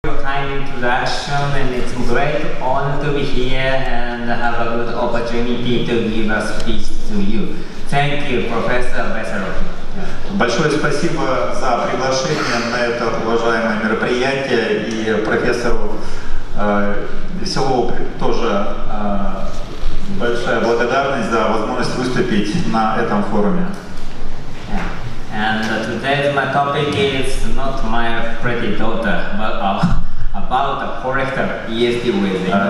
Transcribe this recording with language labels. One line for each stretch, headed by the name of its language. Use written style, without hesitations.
English: kind introduction, and it's a great honor to be here and have a good opportunity to give a speech to you. Thank you, Professor Besserov.
Russian: Большое спасибо за приглашение на это уважаемое мероприятие, и профессору Веселову тоже большая благодарность за возможность выступить на этом форуме.
English: And today my topic is not my pretty daughter, but about the colorectal ESD with